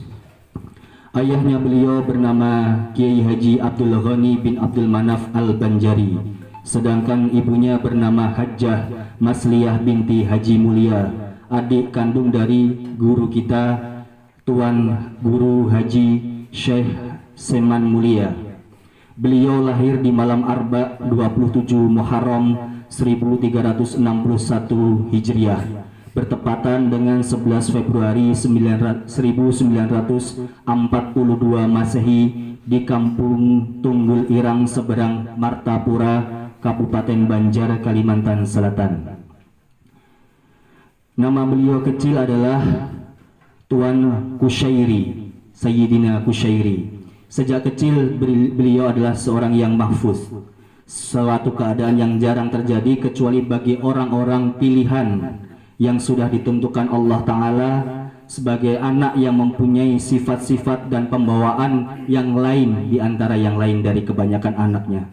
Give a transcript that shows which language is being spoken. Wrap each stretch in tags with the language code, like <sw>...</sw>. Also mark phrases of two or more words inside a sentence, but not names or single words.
<id>Ayahnya beliau bernama Kiai Haji Abdul Ghani bin Abdul Manaf Al-Banjari, sedangkan ibunya bernama Hajjah Masliyah binti Haji Mulia, adik kandung dari guru kita Tuan Guru Haji Syekh Seman Mulia. Beliau lahir di malam Arba 27 Muharram 1361 Hijriah, bertepatan dengan 11 Februari 1942 Masehi di Kampung Tunggul Irang seberang Martapura, Kabupaten Banjar, Kalimantan Selatan. Nama beliau kecil adalah Tuan Kusyairi, Sayyidina Kusyairi. Sejak kecil beliau adalah seorang yang mahfuz, suatu keadaan yang jarang terjadi kecuali bagi orang-orang pilihan yang sudah ditentukan Allah Ta'ala sebagai anak yang mempunyai sifat-sifat dan pembawaan yang lain di antara yang lain dari kebanyakan anaknya.</id>